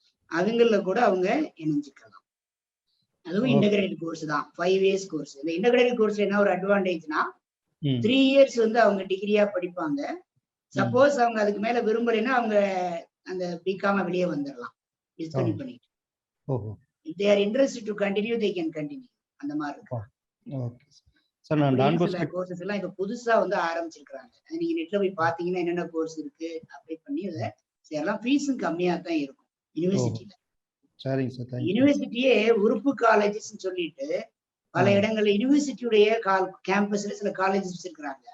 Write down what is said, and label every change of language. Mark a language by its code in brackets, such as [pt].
[ta] அதுங்கள்ல கூட அவங்க இணைஞ்சுக்கலாம். அதுவும் இன்டகிரேட்டட் கோர்ஸ் தான், 5 years கோர்ஸ். இந்த இன்டகிரேட்டட் கோர்ஸ்ல என்ன ஒரு அட்வான்டேஜ்னா 3 years வந்து அவங்க டிகிரியா படிப்பாங்க. சப்போஸ் அவங்க அதுக்கு மேல விரும்பலைன்னா அவங்க அந்த பிகாம வெளியே வந்துடலாம், டிஸ்கன்டினியூ பண்ணிட்டு. [en] If they are interested to continue, they can continue. [ta] அந்த மாதிரி இருக்கு. Okay sir. நான் டான் சில பாஸ்கோ கோர்சஸ் எல்லாம் இப்ப புதுசா வந்து ஆரம்பிச்சிருக்காங்க. நீங்க நெட்ல போய் பாத்தீங்கன்னா என்னென்ன கோர்ஸ் இருக்கு அப்ளை பண்ணி அதை சேரலாம். ஃபீஸும் கம்மியா தான் இருக்கும் யூனிவர்சிட்டியில. சரிங்க சார். தேங்க்யூ. யூனிவர்சிட்டியே உறுப்பு காலேஜஸ் சொல்லிட்டு பல இடங்கள்ல யூனிவர்சிட்டியுடைய கேம்பஸ்ல சில காலேஜஸ் வச்சிருக்காங்க.